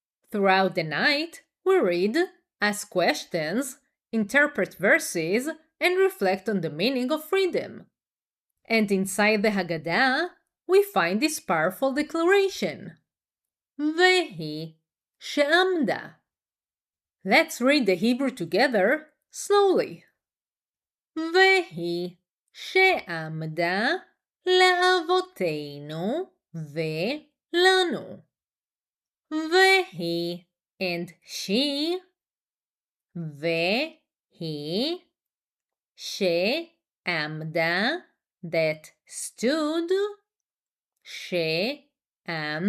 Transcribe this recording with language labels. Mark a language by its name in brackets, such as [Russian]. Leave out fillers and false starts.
[English] Throughout the night, we read, ask questions, interpret verses, and reflect on the meaning of freedom. And inside the Haggadah, we find this powerful declaration, [Hebrew] vehi, שעמדה. [English] Let's read the Hebrew together slowly. [Hebrew] vehi, שעמדה לאבותינו ולנו. Vehi [English] and she, [Hebrew] vehi, שעמדה, [English] that stood, [Hebrew] שעמדה,